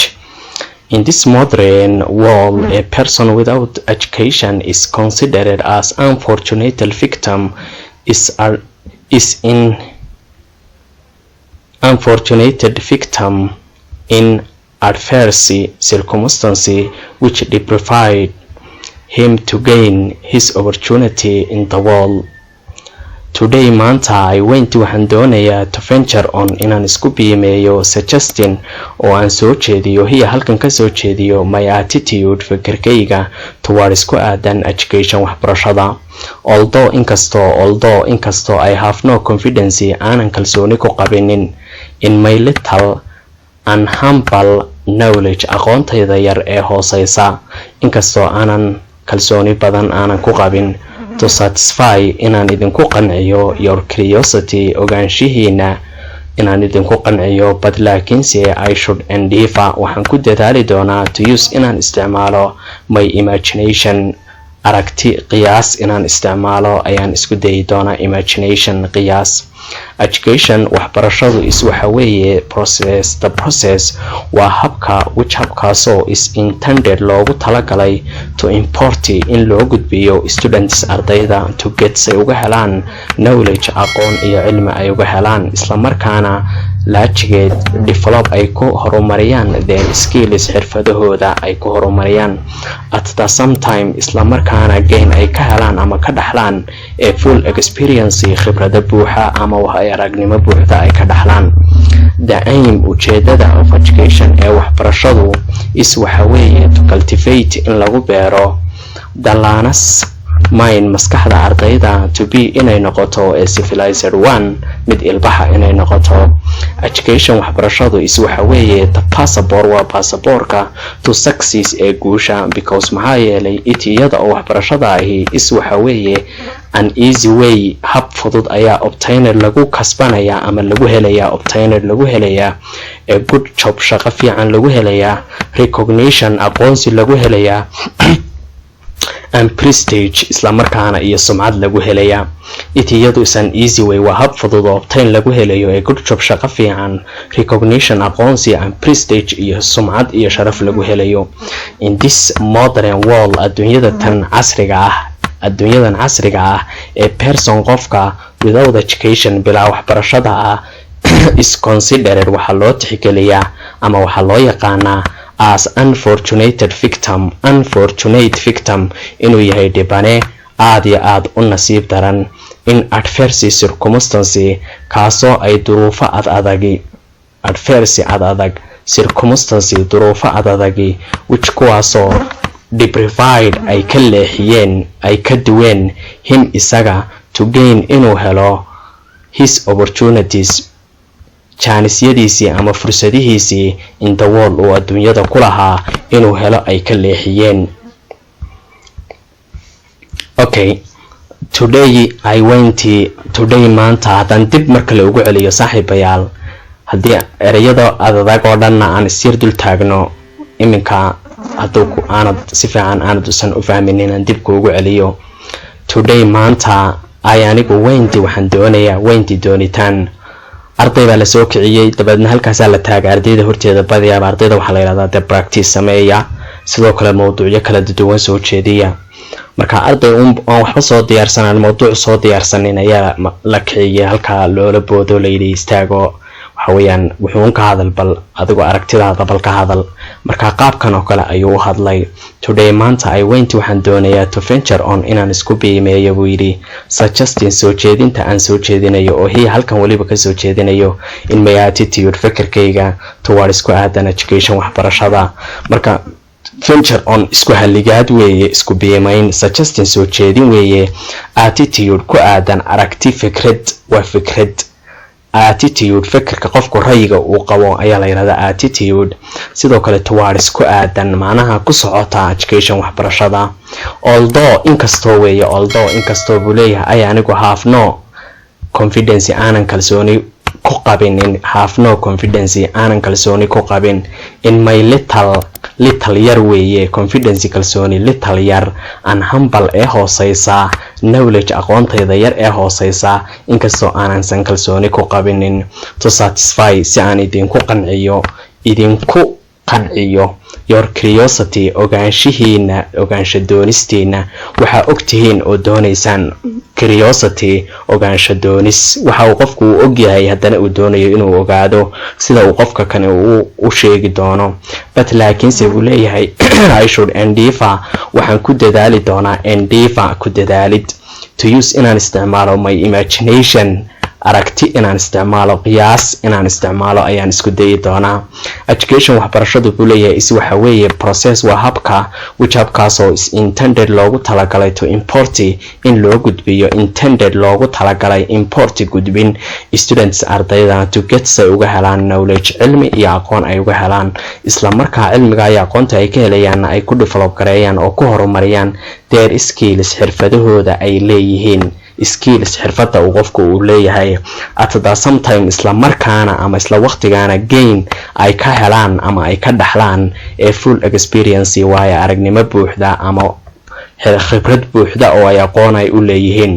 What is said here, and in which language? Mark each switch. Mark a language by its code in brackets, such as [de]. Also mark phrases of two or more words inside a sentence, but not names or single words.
[en] In this modern world, a person without education is considered as unfortunate victim in adverse circumstances which deprive him to gain his opportunity in the world. [so] Today maanta [en] I went [so] waxaan doonayaa [en] to venture on [so] inaan isku biimeeyo suggesting oo aan soo jeediyo halkan ka soo jeediyo [en] my attitude [so] fikirkayga towards ku aadan education waxbarashada. [en] Although inkastoo I have no confidence [so] aanan kalsooni ku qabinin [en] in my little and humble [so] knowledge aqoontayda yar ee hooseysa, inkastoo aanan kalsooni badan aanan ku qabin [en] to satisfy [so] inaan idinku qanciyo [en] your curiosity [so] ogaanshihiina inaan idinku qanciyo, but laakiinse [en] I should endeavor [so] waxaan ku dadaali doonaa [en] to use [so] inaan isticmaalo [en] my imagination [so] aragti qiyaas inaan isticmaalo ayaan isku dayi doonaa imagination qiyaas. Education waxbarashadu waxa weeye [en] the process [so] waa habkaasoo [en] is intended [so] loogu talagalay [en] to import [so] in loo gudbiyo students ardayda [en] to get [so] say uga helaan knowledge aqoon iyo cilmi ay uga helaan, isla markaana laajigeed develop ay ku horumariyaan [en] their skills [so] xirfadahooda ay ku horumariyaan, [en] at the same time [so] isla markaana gain ay ka helaan ama ka dhaxlaan [en] a full experience [so] khibrada buuxa ama wax ay aragnimo buuxda ay ka dhaxlaan. [en] The aim [so] ujeedada [en] of education [so] ee waxbarashadu waxa weeye [en] to cultivate [so] in lagu beero [en] the learner's mind [so] maskaxda ardayda [en] to be [so] inay noqoto [en] a civilized one [so] mid ilbaxa inay noqoto. Education waxbarashadu is waxa weeye [en] the passport [so] waa passportka [en] to success [so] ee guusha because maxaa yeelay itiyada oo waxbarashada ahi is waxa weeye [en] an easy way [so] hab fudud ayaa obtained lagu kasbanaya ama lagu helaya obtained lagu helaya [en] a good job [so] shaqo fiican lagu helaya recognition aqoonsi lagu helaya [en] and prestige [so] isla markaana iyo sumcad lagu helaya. itiyadu [en] is an easy way [so] waa hab fudud oo obtain lagu helayo [en] a good job [so] shaqo fiican recognition aqoonsi [en] and prestige [so] iyo sumcad iyo sharaf lagu helayo. [en] In this modern world [so] adduunyadan casriga ah ee person qofka [en] without education [so] bilaa waxbarashada ah [en] is considered [so] waxa loo tixgeliyaa ama waxa loo yaqaanaa [en] as unfortunate [so] victim inuu yahay dhibane aad iyo aad u nasiib daran [en] in adverse circumstance [so] kaasoo ay duruufo adadagi duruufo adadagi which kuwaasoo deprived ay ka leexiyeen ay ka duween him isaga [en] to gain [so] inuu helo [en] his opportunities [so] janisyadiisii ama fursadihiisii [en] in the world [so] oo adduunyada ku lahaa inuu helo ay ka leexiyeen. [en] Okay, today [so] maanta haddaan dib marka la ugu celiyo saaxiibayaal haddii ereyada adadag oo dhanna aan isir dul taagno iminka hadduu aanad si fiican aanad usan u fahminin aan dib kuugu celiyo. Today maanta anigu waxaan doonayaa doonitaan arday baa la soo kiciyay dabadeedna halkaas la taagay ardayda horteeda badiyaa ardayda waxa la yiraahdaa [en] the practice [so] sameeya sidoo kale mowduucyo kala duwan soo jeediya marka arday waxba soo diyaarsanaan mowduuc soo diyaarsanin ayaa la kiciyay halka loola boodo la yiri istaago waxa weeyaan wuxuu ka hadal bal adigu aragtidaada bal ka hadal marka qaabkan oo kale ayuu u hadlay. Today maanta waxaan doonayaa [en] to venture on [so] inaan isku biimeeyo buu yiri suggesting soo jeedinta aan soo jeedinayo oo halkan waliba ka soo jeedinayo [en] in my attitude [so] fikirkayga towards ku aadan education waxbarashada. Marka [en] venture on [so] isku haligaad weeye isku biimeyn suggesting soo jeedin weeye attitude ku aadan aragti fikrad waa fikrad attitude fikirka qofku rayiga uu qabo ayaa la yiraahdaa attitude sidoo kale towards ku aadan macnaha ku socota education waxbarashada. Although inkastoo buu leeyahay anigu [en] have no confidence [so] aanan kalsooni ku qabin [en] in my little [so] yar weeye confidence kalsooni little yar [en] an humble [so] ee hooseysa knowledge aqoontayda yar ee hooseysa inkastoo aanan san kalsooni ku qabinin [en] to satisfy [so] si aan idinku qanciyo [en] your curiosity [so] ogaansho doonistiina waxa ogtihiin oo doonaysaan curiosity ogaansho doonis waxa uu qofku u ogyahay haddana uu doonayo inuu ogaado sida uu qofka kan u sheegi doono but laakiin se uu leeyahay [en] I should endeavor [so] waxaan ku dadaali doonaa ku dadaalid [en] to use [so] inaan isticmaalo [en] my imagination [so] aragti inaan isticmaalo qiyaas inaan isticmaalo ayaan isku dayi doonaa. Education waxbarashadu buu leeyahay is waxa weeye process waa habka which habkaasoo [en] is intended [so] loogu talagalay [en] to import [so] in loo gudbiyo intended loogu talagalay import gudbin students ardayda [en] to get [so] say uga helaan knowledge cilmi iyo aqoon ay uga helaan isla markaa cilmiga iyo aqoonta ay ka helayaan ay ku develop gareeyaan oo ku horumariyaan [en] their skills [so] xirfadahooda ay leeyihiin skills xirfada uu qofku uu leeyahay [en] at the same time [so] isla markaana ama isla waqtigaana gain ay ka helaan ama ay ka dhaxlaan ee [en] full experience [so] waaya aragnimo buuxda ama khibrad buuxda oo ay aqoon ay u leeyihiin.